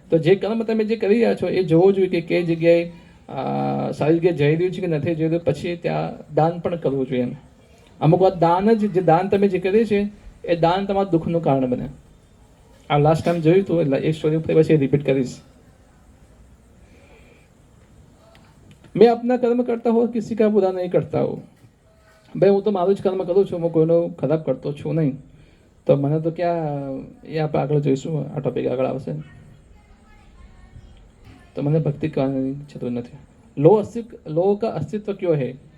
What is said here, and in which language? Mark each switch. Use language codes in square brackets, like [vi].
[gu] તો જે કર્મ તમે જે કરી રહ્યા છો એ જોવું જોઈએ કે કઈ જગ્યાએ સારી જગ્યાએ જઈ રહ્યું છે કે નથી જઈ રહ્યું, પછી ત્યાં દાન પણ કરવું જોઈએ. એમ અમુક વાર દાન જ, જે દાન તમે જે કરીએ છે એ દાન તમારા દુઃખનું કારણ બને. આ લાસ્ટ ટાઈમ જોયું હતું, એટલે એ સ્ટોરી પછી રિપીટ કરીશ. [hi] मैं अपना कर्म करता हूँ, किसी का बुरा नहीं करता हूँ. [gu] ભાઈ હું તો મારું જ કર્મ કરું છું, હું કોઈનો ખરાબ કરતો છું નહીં. તો મને તો ક્યાં, એ આપણે આગળ જોઈશું, આ ટોપિક આગળ આવશે. તો મને ભક્તિ કરવાની જરૂર નથી. [hi] લો કા અસ્તિત્વ ક્યો હૈ?